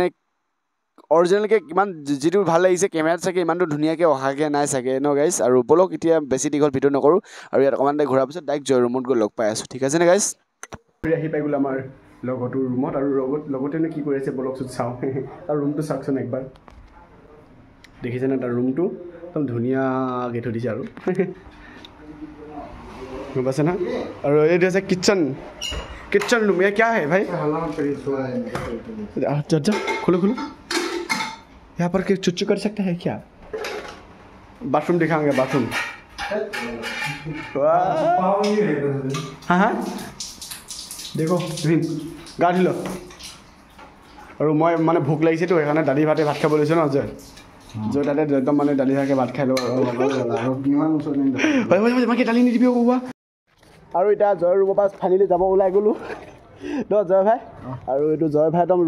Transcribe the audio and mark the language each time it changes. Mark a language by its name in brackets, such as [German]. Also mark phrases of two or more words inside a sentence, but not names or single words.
[Assamese] অৰিজিনেলকৈ কিমান যিটো ভাল লাগিছে কেমেৰাত চাগে ইমানটো ধুনীয়াকৈ অহাকৈ নাই চাগে ন গাইজ আৰু ব'লক এতিয়া বেছি দীঘল ভিডিঅ' নকৰোঁ আৰু ইয়াত অকণমান ঘূৰাৰ পিছত ডাইৰেক্ট জয় ৰুমত গৈ লগ পাই আছোঁ ঠিক আছে নে গাইজ আহি পাই গ'লো আমাৰ লগৰটোৰ ৰুমত আৰু লগতেনো কি কৰি আছে ব'লকচোন চাওঁ তাৰ ৰুমটো চাওকচোন একবাৰ দেখিছেনে তাৰ ৰুমটো একদম ধুনীয়াকৈ থৈ দিছে আৰু গম পাইছে না আৰু এইটো আছে [English] kitchen room [Hindi] ये क्या है भाई जा खोलो यहाँ पर चुच्चू कर सकता है क्या बाथरूम दिखाएंगे बाथरूम हाँ देखो [Assamese] গা ধুই ল আৰু মই মানে ভোক লাগিছেতো সেইকাৰণে দালি ভাতে ভাত খাব লৈছোঁ ন জয় তাতে একদম মানে দালি ভাতে ভাত খাই লওঁ আৰু দালি নিদিবি কোৱা আৰু এতিয়া জয়ৰ ৰুমৰ পৰা ফাইনেলি যাব ওলাই গ'লোঁ ন জয় ভাই আৰু এইটো জয় ভাই একদম